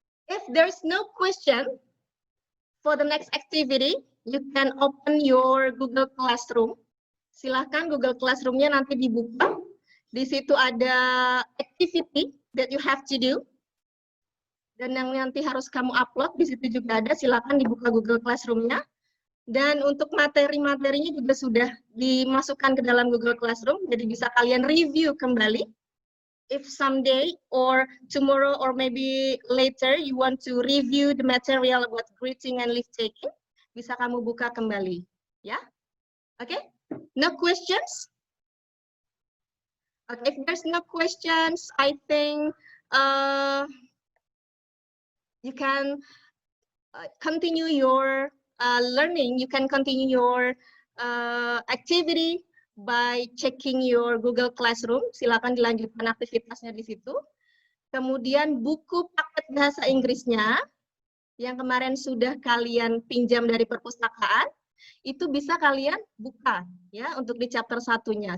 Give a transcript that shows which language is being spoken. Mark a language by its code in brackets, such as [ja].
[en] If there's no question for the next activity, you can open your Google Classroom. [id] Silahkan Google Classroom-nya nanti dibuka. Di situ ada [en] activity that you have to do. [id] Dan yang nanti harus kamu upload, di situ juga ada. Silahkan dibuka Google Classroom-nya. Dan untuk materi-materinya juga sudah dimasukkan ke dalam Google Classroom. Jadi bisa kalian review kembali. [en] If someday or tomorrow or maybe later you want to review the material about greeting and leave taking, [id] bisa kamu buka kembali. [en] Ya? Oke? No questions? Okay, if there's no questions, I think you can continue your learning. You can continue your activity by checking your Google Classroom. [id] Silakan dilanjutkan aktivitasnya di situ. Kemudian buku paket bahasa Inggrisnya yang kemarin sudah kalian pinjam dari perpustakaan, itu bisa kalian buka ya untuk di chapter 1-nya.